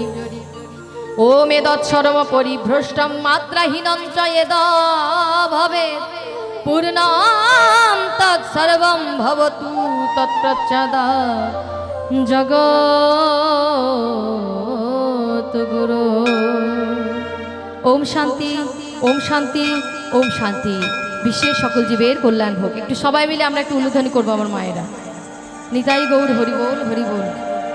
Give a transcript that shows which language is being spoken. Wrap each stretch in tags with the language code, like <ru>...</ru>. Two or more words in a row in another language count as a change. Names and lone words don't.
<sa>ओम एतत्सर्व परिभ्रष्टं मात्राहीनं च यदा भवेत् पूर्णं तत्सर्वं भवतु तत्प्रसादात् जगद्गुरो। ओम शांति ओम शांति ओम शांति।</sa> <bn>বিশ্বের সকল জীবের কল্যাণ হোক। একটু সবাই মিলে আমরা একটু অনুধ্বনি করবো আমার মায়েরা। নিতাই গৌর হরি বল হরি বল।</bn>